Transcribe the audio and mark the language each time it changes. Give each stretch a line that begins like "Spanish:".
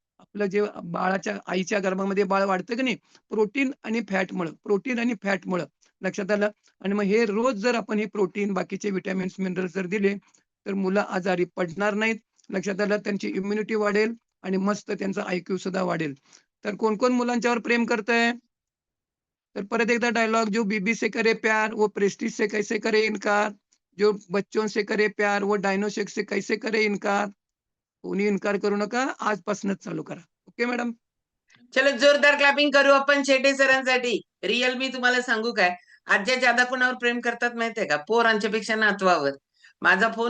Marathi: आपलं जे बाळाच्या आईच्या गर्भामध्ये बाळ वाढतं की नाही, प्रोटीन आणि फॅटमुळं. लक्षात आलं? आणि मग हे रोज जर आपण हे प्रोटीन, बाकीचे व्हिटॅमिन्स, मिनरल्स जर दिले, तर मुलं आजारी पडणार नाहीत. लक्षात आलं? त्यांची इम्युनिटी वाढेल आणि मस्त त्यांचा आयक्यू सुद्धा वाढेल. तर कोण-कोण मुलांच्यावर प्रेम करतंय? तर परत एकदा डायलॉग
Hindi: जो बीबी से करे प्यार वो प्रेस्टीज से कैसे करे इनकार, जो बच्चों से करे प्यार वो डायनो शेक से कैसे करे इनकार.
Marathi: कोणी इन्कार करू नका. आजपासूनच चालू करा. Okay madam? चलो जोरदार क्लॅपिंग करू आपण शेटे सरांसाठी. रिअल मी तुम्हाला सांगू काय? आज्या ज्यादा कोणावर प्रेम करतात माहितीये का? पोरांच्या पेक्षा नातवावर. माझा फोन